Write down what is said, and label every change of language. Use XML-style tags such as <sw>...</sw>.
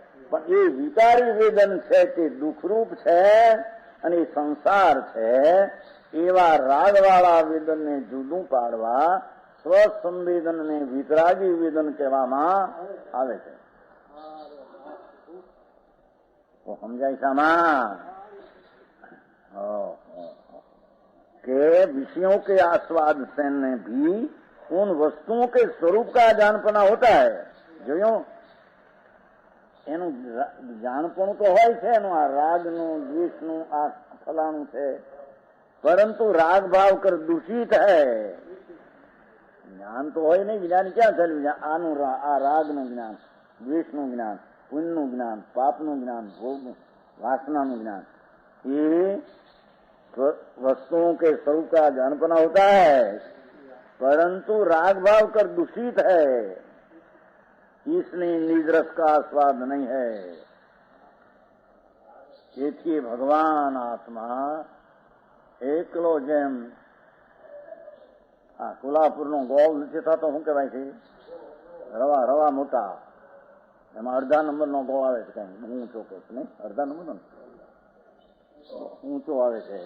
<gu>પણ એ વિકારી વેદન છે તે દુઃખરૂપ છે અને એ સંસાર છે. એવા રાગવાળા વેદનને જુદું પાડવા સ્વસંવેદનને વિતરાગી વેદન કહેવામાં આવે છે. તો સમજાય સામાં કે</gu> <hi>विषयों के आस्वाद से भी उन वस्तुओं के स्वरूप का जानपना होता है.</hi> <gu>જોયું? એનું જાણપણું તો હોય છે, એનું આ રાગનું, દ્વેષનું, આ ફલાણું છે, પરંતુ</gu> <hi>રાગ ભાવ કર દૂષિત હૈ.</hi> <gu>જ્ઞાન તો હોય નહીં, જ્ઞાન ક્યાં થયેલું? આનું આ રાગનું જ્ઞાન, દ્વેષનું જ્ઞાન, પુણ્યનું જ્ઞાન, પાપનું જ્ઞાન, ભોગ वासनाનું જ્ઞાન,</gu> <hi>ये वस्तुओं के स्वरूप का जानपना होता है, परंतु राग भाव कर दूषित है, इसलिए निज रस का आस्वाद नहीं है.</hi> <gu>તેથી ભગવાન આત્મા એકલો જેમ આ કોલ્હાપુરનો ગોળ નથી થતો, શું કહેવાય છે? રવા મોટા, એમાં અડધા નંબરનો ગોળ આવે છે. કઈ ઊંચો કહે છે નહીં, અડધા નંબરનો ઊંચો આવે છે.</gu>